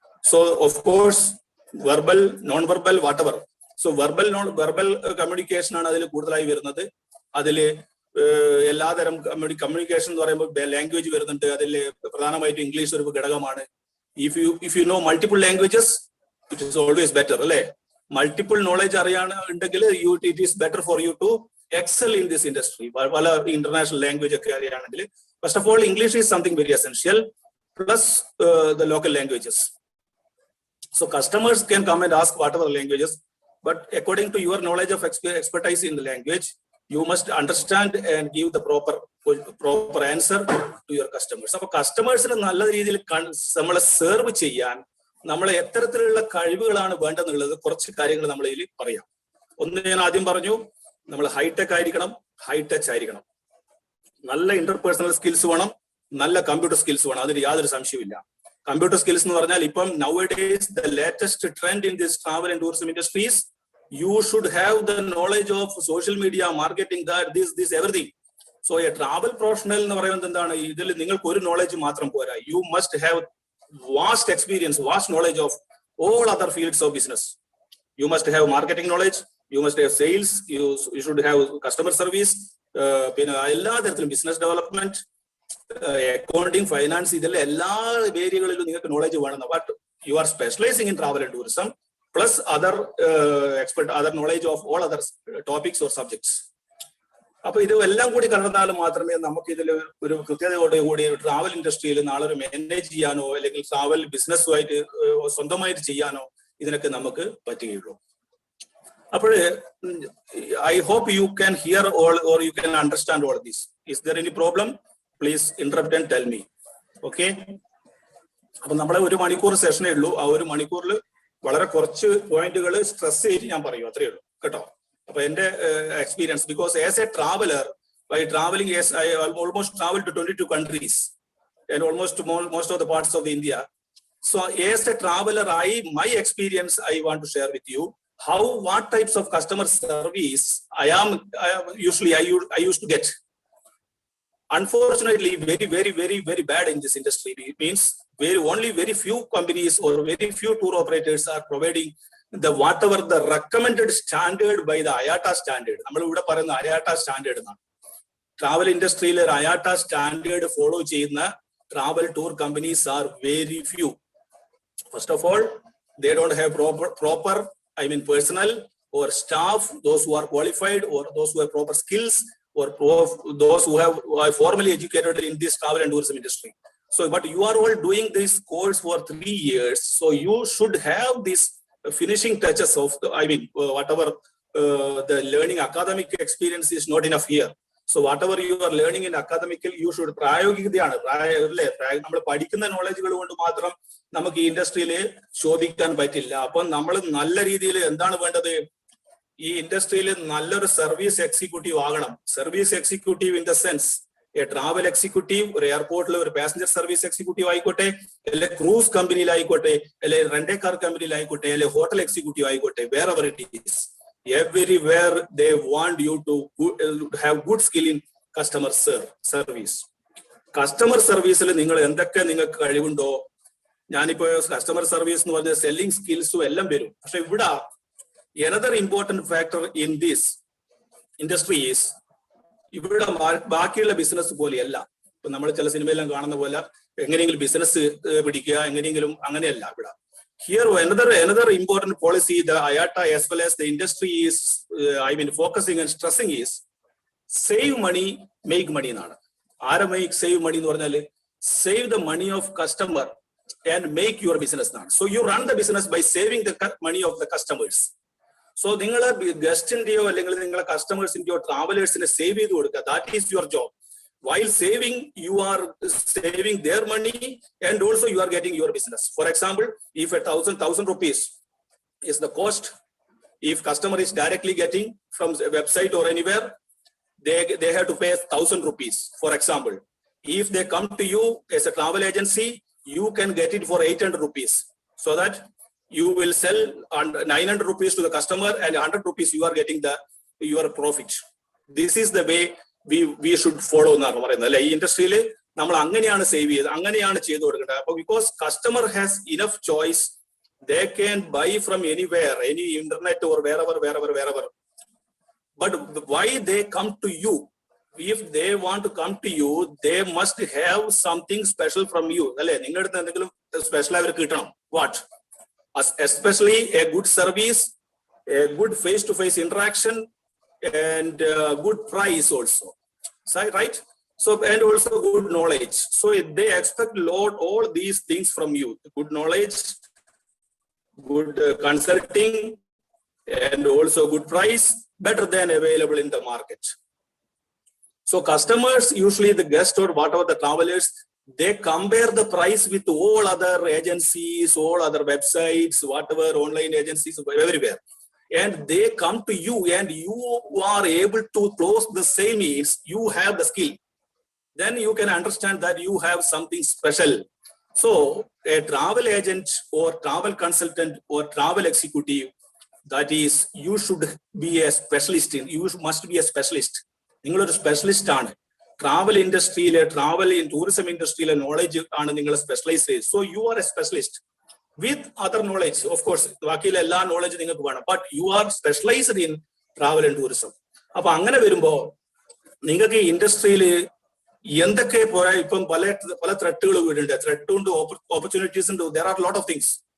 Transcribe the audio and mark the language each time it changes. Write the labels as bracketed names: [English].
[English] So of course verbal, non verbal, whatever. [Malayalam] So verbal communication ആണ് അതിൽ കൂടുതലായി വരുന്നത്. അതിൽ എല്ലാതരം കമ്മ്യൂണിക്കേഷൻ എന്ന് പറയുമ്പോൾ ലാംഗ്വേജ് വരുന്നുണ്ട്. അതിൽ പ്രധാനമായിട്ടും ഇംഗ്ലീഷ് ഒരു ഘടകമാണ്. [English] if you know multiple languages it is always better [Malayalam] അല്ലെ. Multiple knowledge അറിയാനുണ്ടെങ്കിൽ [English] it is better for you to excel in this industry. [Malayalam] പല ഇന്റർനാഷണൽ ലാംഗ്വേജ് ഒക്കെ അറിയാണെങ്കിൽ [English] First of all English is something very essential, plus the local languages. So customers can come and ask whatever languages, but according to your knowledge of expertise in the language, you must understand and give the proper answer to your customers. [Malayalam] അപ്പൊ കസ്റ്റമേഴ്സിന് നല്ല രീതിയിൽ നമ്മളെ serve ചെയ്യാൻ നമ്മളെ എത്തരത്തിലുള്ള കഴിവുകളാണ് വേണ്ടെന്നുള്ളത് കുറച്ച് കാര്യങ്ങൾ നമ്മൾ ഇതിൽ പറയാം. ഒന്ന് ഞാൻ ആദ്യം പറഞ്ഞു, നമ്മൾ ഹൈടെക് ആയിരിക്കണം, ഹൈ ടച്ച് ആയിരിക്കണം, നല്ല ഇന്റർപേഴ്സണൽ സ്കിൽസ് വേണം, നല്ല കമ്പ്യൂട്ടർ സ്കിൽസ് വേണം. അതിന് യാതൊരു സംശയമില്ല. [English] Computer skills [Malayalam] എന്ന് പറഞ്ഞാൽ ഇപ്പം [English] nowadays the latest trend in this travel and tourism industries, you should have the knowledge of social media marketing, that this everything. So a travel professional [Malayalam] എന്ന് പറയുന്നത് എന്താണ്, ഇതിൽ നിങ്ങൾക്ക് ഒരു knowledge മാത്രം പോരാ. [English] You must have vast experience, vast knowledge of all other fields of business. You must have marketing knowledge, you must have sales, you should have customer service, [Malayalam] പിന്നെ എല്ലാ തരത്തിലും [English] business development, accounting, finance, [Malayalam] ഇതിലെ എല്ലാ ഏരിയകളിലും നിങ്ങൾക്ക് knowledge വേണം. [English] But you are specialising in travel and tourism plus other other knowledge of all other topics or subjects. [Malayalam] അപ്പൊ ഇത് എല്ലാം കൂടി കലർന്നാൽ മാത്രമേ നമുക്ക് ഇതിൽ ഒരു കൃത്യതയോടെ കൂടി ട്രാവൽ ഇൻഡസ്ട്രിയിൽ നാളെ ഒരു മാനേജ് ചെയ്യാനോ അല്ലെങ്കിൽ ട്രാവൽ ബിസിനസ്സുമായിട്ട് സ്വന്തമായിട്ട് ചെയ്യാനോ ഇതിനൊക്കെ നമുക്ക് പറ്റുകയുള്ളൂ. [English] അപ്പോൾ I hope you can hear all or you can understand all this. Is there any problem? Please interrupt and tell me. [Malayalam] Okay, അപ്പൊ നമ്മളെ 1 മണിക്കൂർ സെഷനേ ഉള്ളൂ. ആ 1 മണിക്കൂറിൽ വളരെ കുറച്ച് പോയിന്റുകൾ സ്ട്രെസ് ചെയ്ത് ഞാൻ പറയൂ, അത്രയേ ഉള്ളൂ കേട്ടോ. അപ്പൊ എന്റെ experience, [English] Because as a traveller, by traveling, yes, I almost traveled to 22 countries and almost most of the parts of India. So as a traveler, my experience I want to share with you. What types of customer service I used to get. Unfortunately, very bad in this industry. It means only very few companies or very few tour operators are providing the whatever the recommended standard by the IATA standard. [Malayalam] നമ്മൾ ഇവിടെ പറയുന്ന IATA standard എന്നാണ്. Travel ഇൻഡസ്ട്രിയിൽ [English] IATA standard [Malayalam] follow ചെയ്യുന്ന [English] travel tour companies are very few. First of all, they don't have proper personnel or staff, those who are qualified or those who have proper skills, or those who are formally educated in this travel and tourism industry. So, but you are all doing this course for 3 years, so you should have this finishing touches of whatever the learning academic experience is not enough here. So whatever you are learning in academic, you should [Malayalam] പ്രായോഗികതയാണ്. നമ്മൾ പഠിക്കുന്ന നോളജുകൾ കൊണ്ട് മാത്രം നമുക്ക് ഈ ഇൻഡസ്ട്രിയിൽ ശോഭിക്കാൻ പറ്റില്ല. അപ്പൊ നമ്മൾ നല്ല രീതിയിൽ എന്താണ് വേണ്ടത്, ഈ ഇൻഡസ്ട്രിയിൽ നല്ലൊരു സർവീസ് എക്സിക്യൂട്ടീവ് ആകണം. Service executive in the sense A travel executive, ഒരു എയർപോർട്ടിൽ ഒരു പാസഞ്ചർ സർവീസ് എക്സിക്യൂട്ടീവ് ആയിക്കോട്ടെ, അല്ലെ ക്രൂസ് കമ്പനിയിലായിക്കോട്ടെ, അല്ലെ റെന്റൽ കാർ കമ്പനിയിലായിക്കോട്ടെ, അല്ലെ ഹോട്ടൽ എക്സിക്യൂട്ടീവ് ആയിക്കോട്ടെ, [English] wherever it is, everywhere they want you to have good skill in customer service. [Malayalam] Customer സർവീസിൽ നിങ്ങൾ എന്തൊക്കെ നിങ്ങൾക്ക് കഴിവുണ്ടോ, ഞാനിപ്പോ കസ്റ്റമർ സർവീസ് എന്ന് പറഞ്ഞ സെല്ലിംഗ് സ്കിൽസും എല്ലാം വരും. പക്ഷെ ഇവിടെ [English] another important factor in this industry is, [Malayalam] ഇവിടെ ബാക്കിയുള്ള ബിസിനസ് പോലെയല്ല. ഇപ്പൊ നമ്മൾ ചില സിനിമയെല്ലാം കാണുന്ന പോലെ എങ്ങനെയെങ്കിലും ബിസിനസ് പിടിക്കുക, എങ്ങനെയെങ്കിലും അങ്ങനെയല്ല ഇവിടെ. [English] Here another important policy the IATA as well as the industry is focusing and stressing is save money, make money [Malayalam] എന്നാണ്. [English] ആരെ save money [Malayalam] എന്ന് പറഞ്ഞാൽ [English] save the money of customer and make your business [Malayalam] എന്നാണ്. [English] So you run the business by saving the money of the customers. [Malayalam] So നിങ്ങളെ ഗസ്റ്റിന്റെയോ അല്ലെങ്കിൽ നിങ്ങളെ കസ്റ്റമേഴ്സിന്റെയോ ട്രാവലേഴ്സിനെ save ചെയ്ത് കൊടുക്കുക. [English] That is your job. While saving, you are saving their money and also you are getting your business. For example, if 1,000 rupees is the cost, if customer is directly getting from the website or anywhere, they have to pay 1,000 rupees. For example, if they come to you as a travel agency, you can get it for 800 rupees. So that you will sell 900 rupees to the customer and 100 rupees you are getting your profit. This is the way we should follow [Malayalam] എന്നാണ് പറയുന്നത് അല്ലെ. ഈ ഇൻഡസ്ട്രിയിൽ നമ്മൾ അങ്ങനെയാണ് save ചെയ്ത്, അങ്ങനെയാണ് ചെയ്തു കൊടുക്കേണ്ടത്. [English] അപ്പൊ because customer has enough choice, they can buy from anywhere, any internet or wherever. But why they come to you? If they want to come to you, they must have something special from you അല്ലെ. [Malayalam] നിങ്ങളുടെ അടുത്ത് എന്തെങ്കിലും special അവർക്ക് കിട്ടണം. [English] What? Especially a good service, a good face-to-face interaction, and good price also. So, right? So, and also good knowledge. So they expect all these things from you: good knowledge, good consulting, and also good price, better than available in the market. So customers, usually the guests or whatever the travelers, they compare the price with all other agencies, all other websites, whatever online agencies, everywhere. And they come to you and you are able to close the same needs. You have the skill. Then you can understand that you have something special. So a travel agent or travel consultant or travel executive, that is, you should be a specialist in, you must be a specialist. [Malayalam] നിങ്ങളൊരു specialist ആണ്. Travel ഇൻഡസ്ട്രിയിലെ, travel in tourism ഇൻഡസ്ട്രിയിലെ knowledge ആണ് നിങ്ങൾ specialise ചെയ്ത്. [English] So you are a specialist with other knowledge. Of course [Malayalam] ബാക്കിയുള്ള എല്ലാ knowledge നിങ്ങൾക്ക് വേണം, [English] But you are specialised in travel and tourism. [Malayalam] അപ്പൊ അങ്ങനെ വരുമ്പോ നിങ്ങൾക്ക് ഈ ഇൻഡസ്ട്രിയിൽ എന്തൊക്കെ പോരാ, ഇപ്പം പല ത്രെട്ടുകൾ വീടുണ്ട്, ത്രെട്ട് ഉണ്ട്, ഓപ്പർച്യൂണിറ്റീസ് ഉണ്ട്, [English] There are lot of things.